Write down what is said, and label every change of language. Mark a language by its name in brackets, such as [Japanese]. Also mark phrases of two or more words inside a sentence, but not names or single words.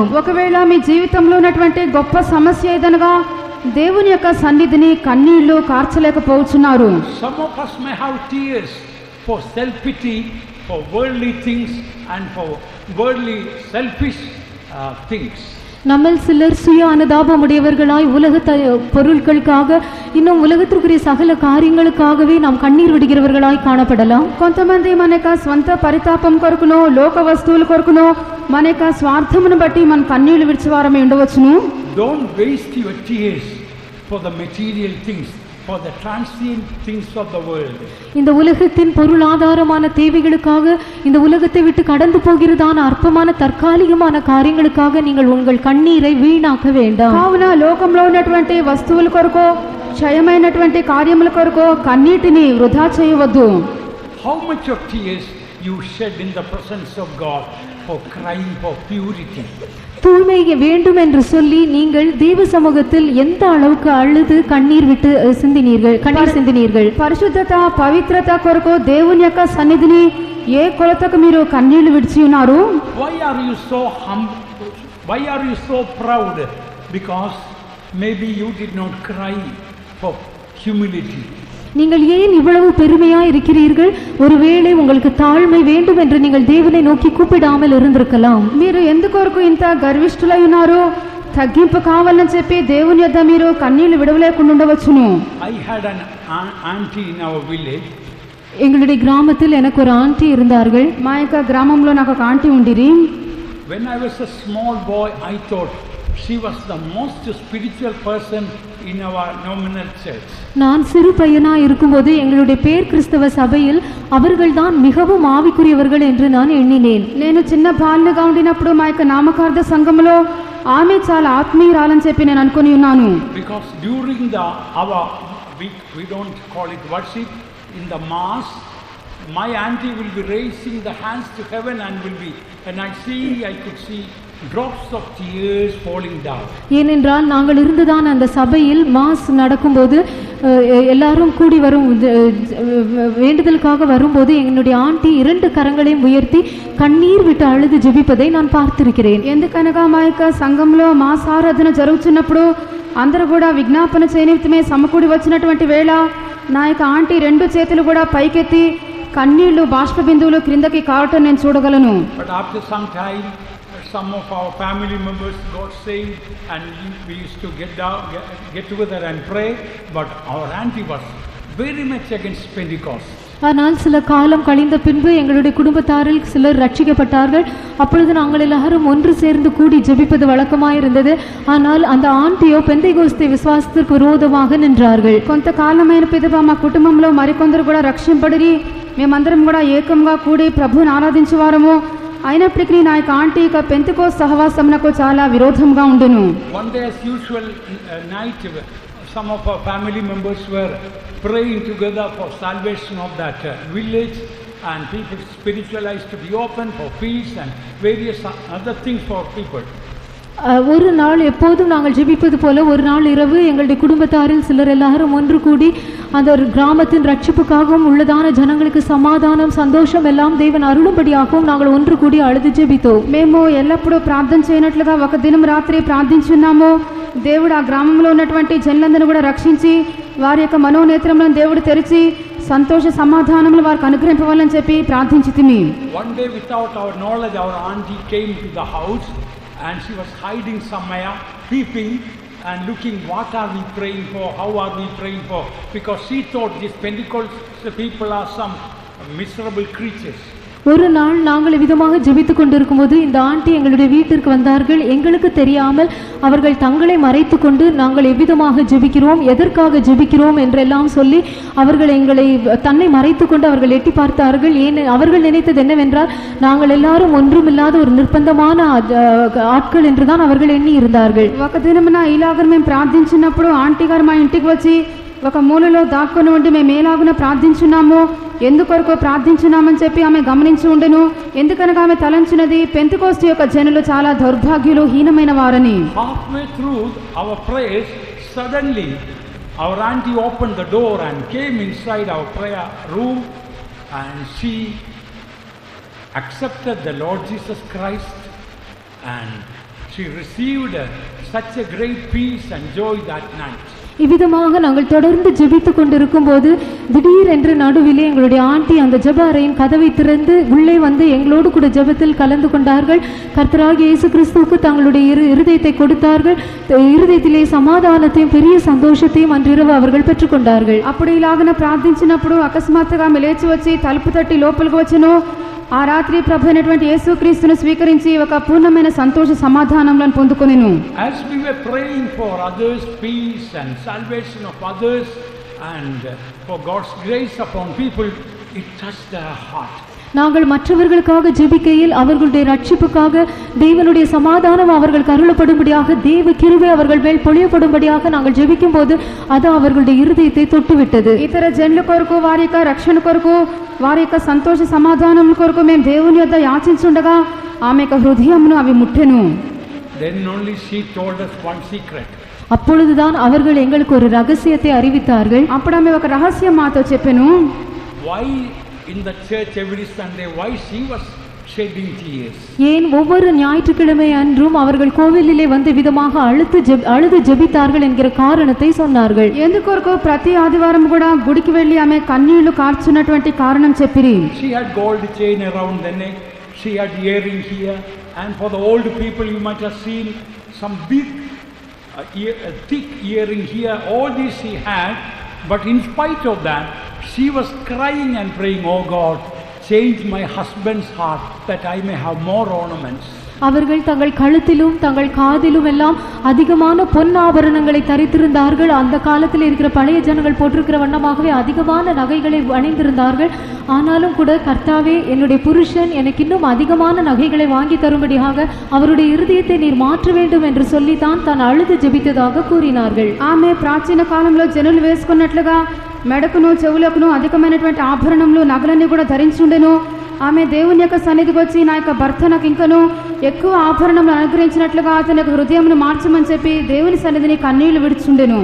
[Telugu] ఒకవేళ మీ జీవితంలో ఉన్నటువంటి గొప్ప సమస్య ఏదనగా దేవుని యొక్క సన్నిధిని కన్నీళ్లు కార్చలేకపోవచ్చున్నారు. [English] Some of us may have tears for self pity, for worldly things and for worldly selfish things. [Tamil] நம்மில் சிலர் சுய அனுதாபமுடையவர்களாய் உலக பொருட்களுக்காக இன்னும் உலகத்திற்குரிய சகல காரியங்களுக்காகவே நாம் கண்ணீர் விடுகிறவர்களாய் காணப்படலாம். [Telugu] కొంతమంది మన యొక్క స్వంత పరితాపం కొరకునో లోక వస్తువుల కొరకునో మన యొక్క స్వార్థమును బట్టి మన కన్నీళ్లు విడిచేవారమే ఉండవచ్చును. [English] Don't waste your tears for the material things, for the transient things of the world. [Tamil] இந்த உலகத்தின் பொருளாதாரமான தேவைகளுக்காக, இந்த உலகத்தை விட்டு கடந்து போகிறதான அற்பமான தற்காலிகமான காரியங்களுக்காக நீங்கள் உங்கள் கண்ணீரை வீணாக்க வேண்டாம். [Telugu] కావున లోకంలో ఉన్నటువంటి వస్తువుల కొరకు క్షయమైనటువంటి కార్యముల కొరకు కన్నీటిని వృధా చేయవద్దు. [English] How much of tears you shed in the presence of God for crying for purity? [Tamil] தூய்மை வேண்டும் என்று சொல்லி நீங்கள் தேவ சமூகத்தில் எந்த அளவுக்கு அழுது கண்ணீர் சிந்தினீர்கள். [Telugu] పరిశుద్ధత పవిత్రత కొరకు దేవుని యొక్క సన్నిధిని ఏ కొలతకు మీరు కన్నీళ్లు విడిచి ఉన్నారు? [English] Why are you so humble? Why are you so proud? Because maybe you did not cry for humility. [Tamil] நீங்கள் ஏன் இவ்வளவு பெருமையா இருக்கிறீர்கள்? ஒருவேளை உங்களுக்கு தாழ்மை வேண்டும் என்று நீங்கள் தேவனை நோக்கி கூப்பிடாமல் இருந்திருக்கலாம். [Telugu] మీరు ఎందుకొరకు ఇంత గర్విష్ఠులై ఉన్నారు? తగ్గింపు కావాలని చెప్పి దేవుని యొద్ద మీరు కన్నీళ్లు విడవలేకుండా ఉండవచ్చును. [English] I had an auntie in our village. [Tamil] எங்களுடைய கிராமத்தில் எனக்கு ஒரு ஆண்டி இருந்தார்கள். [Telugu] మా యొక్క గ్రామంలో నాకు ఒక ఆంటీ ఉండిరి. [English] When I was a small boy, I thought she was the most spiritual person in our nominal church. [Tamil] நான் சிறு பையனா இருக்கும்போது எங்களுடைய பேர் கிறிஸ்தவ சபையில் அவர்கள்தான் மிகவும் ஆவிக்குரியவர்கள் என்று நான் எண்ணினேன். [Telugu] నేను చిన్న బాలుగా ఉండినప్పుడు మా యొక్క నామకార్థ సంఘములో ఆమె చాలా ఆత్మీయురాలని చెప్పి నేను అనుకొని ఉన్నాను. [English] Because during our we don't call it worship, in the mass my auntie will be raising the hands to heaven and I could see drops of tears falling down. [Tamil] ஏனென்றால் நாங்கள் இருந்துதான் அந்த சபையில் மாஸ் நடக்கும்போது எல்லாரும் கூடி வரும் வேண்டுதலுக்காக வரும்போது என்னுடைய ஆண்டி 2 கரங்களையும் உயர்த்தி கண்ணீர் விட்டு அழுது ஜெபிப்பதை நான் பார்த்திருக்கிறேன். [Telugu] ఎందుకనగా మా యొక్క సంఘంలో మాస్ ఆరాధన జరుగుతున్నప్పుడు అందరూ కూడా విజ్ఞాపన చేయనిమిత్తమే సమకూడి వచ్చినటువంటి వేళ నా యొక్క ఆంటీ 2 చేతులు కూడా పైకెత్తి కన్నీళ్లు బాష్ప బిందువులు క్రిందకి కావటం నేను చూడగలను. [English] But after some time some of our family members got saved and we used to get together and pray, but our auntie was very much against Pentecost. [Tamil] ஆனால் சில காலம் கழிந்த பின்பு எங்களுடைய குடும்பத்தாரில் சிலர் ரட்சிக்கப்பட்டார்கள். அப்பொழுது நாங்கள் எல்லாரும் ஒன்று சேர்ந்து கூடி ஜெபிப்பது வழக்கமாயிருந்தது. ஆனால் அந்த ஆண்டியோ பெந்தெகோஸ்தே விசுவாசத்திற்கு விரோதமாக நின்றார்கள். [Telugu] కొంతకాలమైన పిదప మా కుటుంబంలో మరికొందరు కూడా రక్షింపబడి మేమందరం కూడా ఏకంగా కూడి ప్రభువుని ఆరాధించేవారము. అయినప్పటికీ నా యొక్క ఆంటీ యొక్క పెంతెకోస్తు సహవాసమునకు చాలా విరోధంగా ఉండును. [English] One day as usual night some of our family members were praying together for salvation of that village and people's spiritual eyes to be open for peace and various other things for people. [Tamil] ஒரு நாள் எப்போதும் நாங்கள் ஜெபிப்பது போல ஒரு நாள் இரவு எங்களுடைய குடும்பத்தாரில் சிலர் எல்லாரும் ஒன்று கூடி அந்த கிராமத்தின் ரட்சிப்புக்காகவும் உள்ளதான ஜனங்களுக்கு சமாதானம் సంతోషం எல்லாம் தேவன் అరుణుబడిயாகவும் நாங்கள் ஒன்று கூடி அழுது ஜெபித்தோம். [Telugu] మేము ఎల్లప్పుడూ ప్రార్థన చేయనట్లుగా ఒక దినం రాత్రి ప్రార్థించున్నాము. దేవుడు ఆ గ్రామంలో ఉన్నటువంటి జనులందరినీ కూడా రక్షించి వారి యొక్క మనోనేత్రములను దేవుడు తెరిచి సంతోష సమాధానములు వారికి అనుగ్రహింపవాలని చెప్పి ప్రార్థించితిమి. [English] One day without our knowledge our auntie came to the house and she was hiding somewhere, peeping and looking what are we praying for, how are we praying for, because she thought these Pentecostal people are some miserable creatures. [Tamil] ஒரு நாள் நாங்கள் விதமாக ஜெபித்துக் கொண்டிருக்கும்போது இந்த ஆண்டி எங்களுடைய வீட்டிற்கு வந்தார்கள். எங்களுக்கு தெரியாமல் அவர்கள் தங்களை மறைத்து கொண்டு நாங்கள் எவ்விதமாக ஜெபிக்கிறோம், எதற்காக ஜெபிக்கிறோம் என்றெல்லாம் சொல்லி அவர்கள் எங்களை தன்னை மறைத்து கொண்டு அவர்கள் எட்டி பார்த்தார்கள். ஏன் அவர்கள் நினைத்தது என்னவென்றால் நாங்கள் எல்லாரும் ஒன்றுமில்லாத ஒரு நிர்பந்தமான ஆட்கள் என்றுதான் அவர்கள் எண்ணி இருந்தார்கள். [Telugu] ఒక దినమున ఇలాగ మేము ప్రార్థించినప్పుడు ఆంటీ గారు మా ఇంటికి వచ్చి ఒక మూలలో దాక్కుని ఉండి మేము ఏలాగున ప్రార్థించున్నాము, ఎందుకొరకు ప్రార్థించున్నామని చెప్పి ఆమె గమనించి ఉండెను. ఎందుకనగా ఆమె తలంచినది పెంతెకోస్తు యొక్క జనులు చాలా దౌర్భాగ్యులు, హీనమైన వారని. [English] Halfway through our prayers, suddenly our auntie opened the door and came inside our prayer room and she accepted the Lord Jesus Christ and she received such a great peace and joy that night. [Tamil] இவ்விதமாக நாங்கள் தொடர்ந்து ஜெபித்துக் கொண்டிருக்கும் போது திடீரென்று நடுவிலே எங்களுடைய ஆண்டி அந்த ஜெப அறையின் கதவை திறந்து உள்ளே வந்து எங்களோடு கூட ஜெபத்தில் கலந்து கொண்டார்கள். கர்த்தராகிய இயேசு கிறிஸ்துவுக்கு தங்களுடைய இருதயத்தை கொடுத்தார்கள். இருதயத்திலே சமாதானத்தையும் பெரிய சந்தோஷத்தையும் அன்றிரவு அவர்கள் பெற்றுக்கொண்டார்கள். [Telugu] అప్పుడు ఇలాగన ప్రార్థించినప్పుడు అకస్మాత్తుగా ఆమె లేచి వచ్చి తలుపు తట్టి లోపలికి వచ్చెను. ఆ రాత్రి ప్రభు అయినటువంటి యేసుక్రీస్తును స్వీకరించి ఒక పూర్ణమైన సంతోష సమాధానములను పొందుకొనెను. [English] As we were praying for others peace and salvation of others and for God's grace upon people, it touched their heart. [Tamil] நாங்கள் மற்றவர்களுக்காக ஜெபிக்கையில் அவர்களுடைய ரட்சிப்புக்காக தேவனுடைய சமாதானம் அவர்கள் கருளப்படும்படியாக தேவ கிருபை அவர்கள் மேல் பொழியப்படும்படியாக நாங்கள் ஜெபிக்கும் போது அது அவர்களுடைய இருதயத்தை தொட்டுவிட்டது. [Telugu] ఇతర జనుల కొరకు వారి యొక్క రక్షణ కొరకు వారి యొక్క సంతోష సమాధానం కొరకు మేము దేవుని యొద్ద యాచించుండగా ఆమె యొక్క హృదయమును అవి ముట్టెను. [English] Then only she told us one secret. [Tamil] அப்பொழுதுதான் அவர்கள் எங்களுக்கு ஒரு ரகசியத்தை அறிவித்தார்கள். [Telugu] అప్పుడు ఆమె ఒక రహస్యం మాతో చెప్పెను. [English] Why in the church every Sunday, why she was shedding tears? [Tamil] ஏன் ஒவ்வொரு ஞாயிற்றுக்கிழமை அன்றும் அவர்கள் கோவிலிலே வந்து விதமாக அழுது ஜெபித்தார்கள் என்கிற காரணத்தை சொன்னார்கள். [Telugu] ఎందుకొరకు ప్రతి ఆదివారం కూడా గుడికి వెళ్ళి ఆమె కన్నీళ్లు కార్చున్నటువంటి కారణం చెప్పిరి. [English] She had gold chain around the neck, she had earring here, and for the old people you might have seen some big thick earring here. All this she had, but in spite of that she was crying and praying, "Oh God, change my husband's heart that I may have more ornaments." [Tamil] அவர்கள் தங்கள் கழுத்திலும் தங்கள் காதிலும் எல்லாம் அதிகமான பொன் ஆபரணங்களை தரித்திருந்தார்கள். அந்த காலத்தில் இருக்கிற பழைய ஜனங்கள் போட்டிருக்கிற வண்ணமாகவே அதிகமான நகைகளை அணிந்திருந்தார்கள். ஆனாலும் கூட கர்த்தாவே, என்னுடைய புருஷன் எனக்கு இன்னும் அதிகமான நகைகளை வாங்கி தரும்படியாக அவருடைய இருதயத்தை நீர் மாற்ற வேண்டும் என்று சொல்லித்தான் தான் அழுது ஜெபித்ததாக கூறினார்கள். [Telugu] ఆమె ప్రాచీన కాలంలో జనులు వేసుకున్నట్లుగా మెడకును చెవులకును అధికమైనటువంటి ఆభరణములు నగలన్నీ కూడా ధరించుండెను. ఆమె దేవుని యొక్క సన్నిధికి వచ్చి నా యొక్క భర్త నాకు ఇంకను ఎక్కువ ఆభరణములు అనుగ్రహించినట్లుగా అతని యొక్క హృదయమును మార్చమని చెప్పి దేవుని సన్నిధిని కన్నీళ్లు విడుచుండెను.